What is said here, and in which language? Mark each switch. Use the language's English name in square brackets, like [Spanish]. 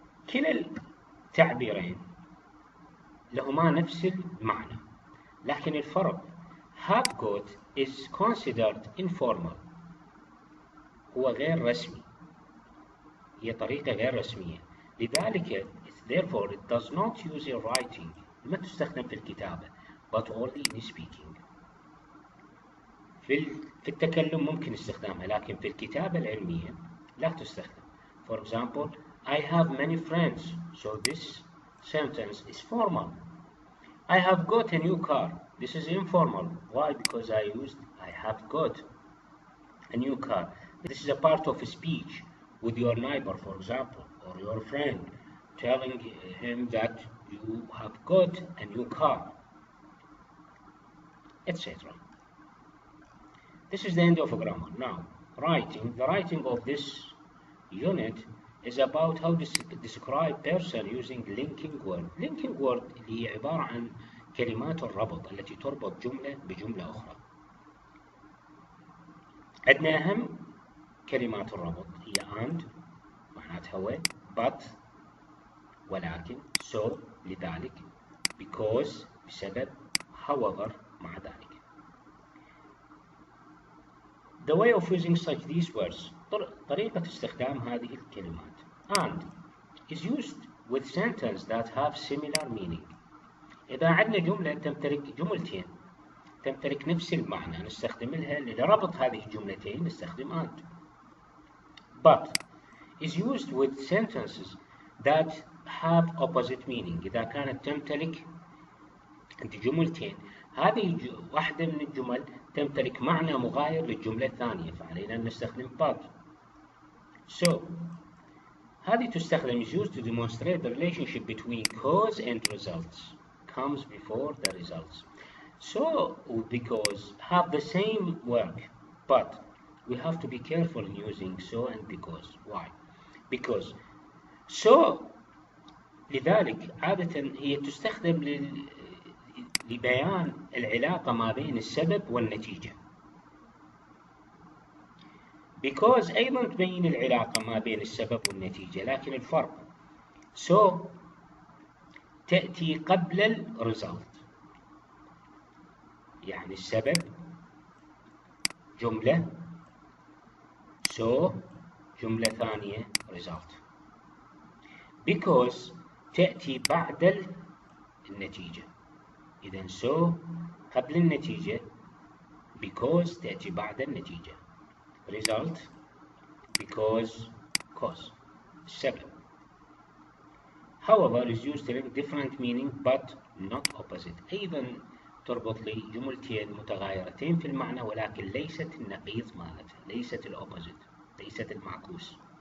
[Arabic] كلا التعبيرين لهما نفس المعنى، لكن الفرق [English] have got is considered informal، [Arabic] هو غير رسمي، هي طريقة غير رسمية، لذلك [English] therefore it does not use in writing، [Arabic] ما تستخدم في الكتابة [English] but only in speaking. [Arabic] في التكلم ممكن استخدامها، لكن في الكتابة العلمية لا تستخدم. [English] For example, I have many friends, so this sentence is formal. I have got a new car. This is informal. Why? Because I have got a new car. This is a part of a speech with your neighbor, for example, or your friend, telling him that you have got a new car, etc. This is the end of grammar. Now, writing. The writing of this unit is about how to describe person using linking word. Linking word [Arabic] اللي هي عبارة عن كلمات الربط التي تربط جملة بجملة أخرى. عندنا أهم كلمات الربط هي and معناتها هو، but ولكن، so لذلك، because بسبب، however مع ذلك. [English] The way of using such these words، [Arabic] طريقة استخدام هذه الكلمات. [English] And is used with sentences that have similar meaning. [Arabic] إذا عندنا جملة تمتلك جملتين تمتلك نفس المعنى نستخدم لها لربط هذه الجملتين نستخدم and. [English] But is used with sentences that have opposite meaning. [Arabic] إذا كانت تمتلك جملتين، هذه واحدة من الجمل تمتلك معنى مغاير للجملة الثانية، فعلينا أن نستخدم but. [English] So [Arabic] هذه تستخدم [English] is used to demonstrate the relationship between cause and results, comes before the results. So because have the same work, but we have to be careful in using so and because. Why? Because so [Arabic] لذلك عادة هي تستخدم لبيان العلاقة ما بين السبب والنتيجة. Because أيضا تبين العلاقة ما بين السبب والنتيجة، لكن الفرق so تأتي قبل الريزلت، يعني السبب جملة so جملة ثانية result. Because تأتي بعد النتيجة، إذن so قبل النتيجة، because تأتي بعد النتيجة، result because cause السبب. [English] However is used to have different meaning but not opposite. [Arabic] أيضا تربط لي جملتين متغايرتين في المعنى ولكن ليست النقيض مالتها، ليست الأوبوزيت، ليست المعكوس.